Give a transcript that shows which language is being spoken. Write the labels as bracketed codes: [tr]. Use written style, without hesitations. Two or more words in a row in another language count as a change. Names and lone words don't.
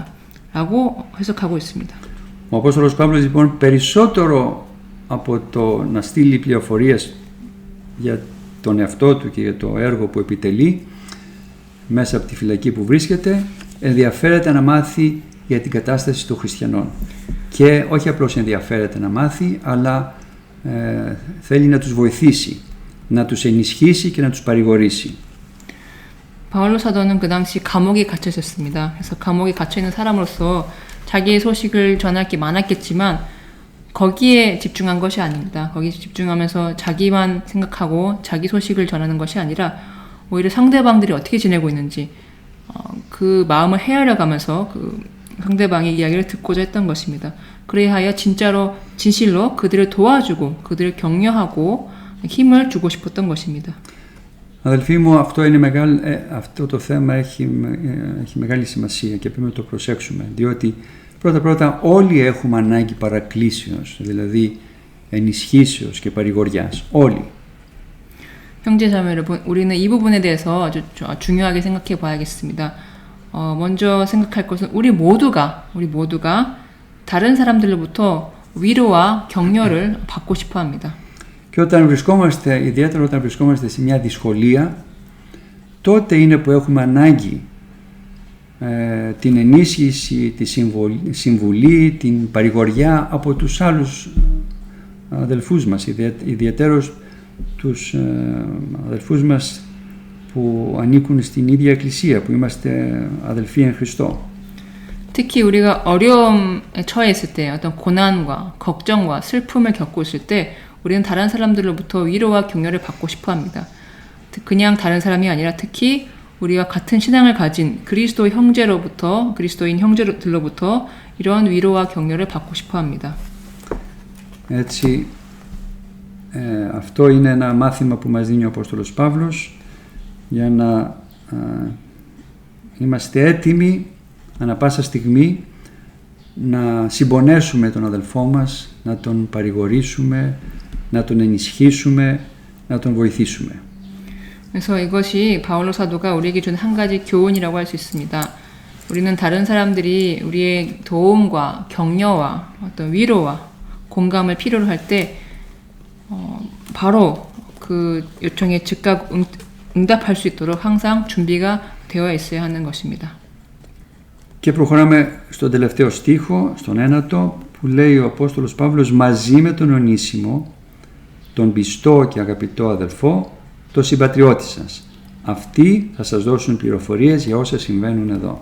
[ko] 라고 해석하고 있습니다. [el] Ο Απόστολος Παύλος λοιπόν περισσότερο από το να στείλει πληροφορίες για τον εαυτό του και για το έργο που επιτελεί μέσα από τη φυλακή που βρίσκεται, ενδιαφέρεται να μάθει για την κατάσταση των χριστιανών. Και όχι απλώς ενδιαφέρεται να μάθει, αλλά θέλει να τους βοηθήσει, να τους ενισχύσει και να τους παρηγορήσει. [ko] 바울로 사도는 그 당시 감옥에 갇혀 있었습니다. 그래서 감옥에 갇혀 있는 사람으로서 자기의 소식을 전할 게 많았겠지만 거기에 집중한 것이 아닙니다. 거기에 집중하면서 자기만 생각하고 자기 소식을 전하는 것이 아니라 오히려 상대방들이 어떻게 지내고 있는지 그 마음을 헤아려 가면서 그 상대방의 이야기를 듣고자 했던 것입니다. 그래야 진실로 그들을 도와주고 그들을 격려하고 힘을 주고 싶었던 것입니다. [el] Αδελφοί μου, αυτό το θέμα έχει μεγάλη σημασία και πρέπει να το προσέξουμε, διότι πρώτα όλοι έχουμε ανάγκη παρακλήσεως, δηλαδή ενισχύσεως και παρηγοριάς, όλοι. [ko] 형제자매 여러분, 우리는 이 부분에 대해서 아주 중요하게 생각해 봐야겠습니다. 먼저 생각할 것은 우리 모두가 다른 사람들로부터 위로와 격려를 받고 싶어 합니다. [el] Και ιδιαίτερα όταν βρισκόμαστε σε μια δυσκολία, τότε είναι που έχουμε ανάγκη την ενίσχυση, τη συμβουλή, την παρηγοριά από τους άλλους αδελφούς μας, ιδιαίτερως τους αδελφούς μας που ανήκουν στην ίδια εκκλησία, που είμαστε αδελφοί εν Χριστώ. [ko] 특히 우리가 어려움에 처했을 때 어떤 고난과 걱정과 슬픔을 겪고 있을 때 우리는 다른 사람들로부터 위로와 격려를 받고 싶어 합니다. 그냥 다른 사람이 아니라 특히 우리가 같은 신앙을 가진 그리스도인 형제들로부터 이러한 위로와 격려를 받고 싶어 합니다. [el] Έτσι, αυτό είναι ένα μάθημα που μας δίνει ο Απόστολος Παύλος για να είμαστε έτοιμοι ανά πάσα στιγμή να συμπονέσουμε τον αδελφό μας, να τον παρηγορήσουμε, να τον ενισχύσουμε, να τον βοηθήσουμε. [ko] 그래서 이것이 바울로 사도가 우리에게 준 한 가지 교훈이라고 할 수 있습니다. 우리는 다른 사람들이 우리의 도움과 격려와 어떤 위로와 공감을 필요로 할 때 바로 그 요청에 즉각 응답할 수 있도록 항상 준비가 되어 있어야 하는 것입니다. [el] Και προχωράμε στον τελευταίο στίχο, στον ένατο, που λέει ο Απόστολος Παύλος μαζί με τον Ονήσιμο, τον πιστό και αγαπητό αδελφό, το συμπατριώτη σας. Αυτοί θα σας δώσουν πληροφορίες για όσα συμβαίνουν εδώ.